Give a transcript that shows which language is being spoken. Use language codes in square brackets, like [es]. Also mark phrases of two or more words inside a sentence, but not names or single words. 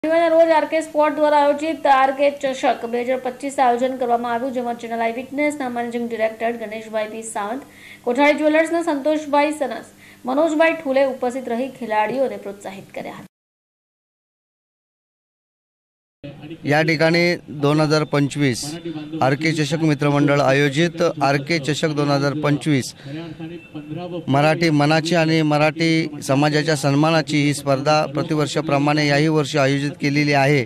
[mr] रोज आरके स्पोर्ट द्वारा आयोजित आरके चषक 2025 आयोजन [gu] કરવામાં આવ્યું, જેમાં ચેનલ આઈ વિટનેસના મેનેજિંગ ડિરેક્ટર ગણેશભાઈ પી સાવંત, કોઠારી જ્વેલર્સના સંતોષભાઈ સનસ, મનોજભાઈ ઠુલે ઉપસ્થિત રહી ખિલાડીઓ ને પ્રોત્સાહિત કર્યા હતા। [mr] या ठिकाणी 2025 आरके चषक मित्रमंडळ आयोजित आरके चषक 2025 मराठी मनाची आणि मराठी समाजाच्या सन्मानाची ही स्पर्धा प्रतिवर्षाप्रमाणे याही वर्षी आयोजित केलेली आहे।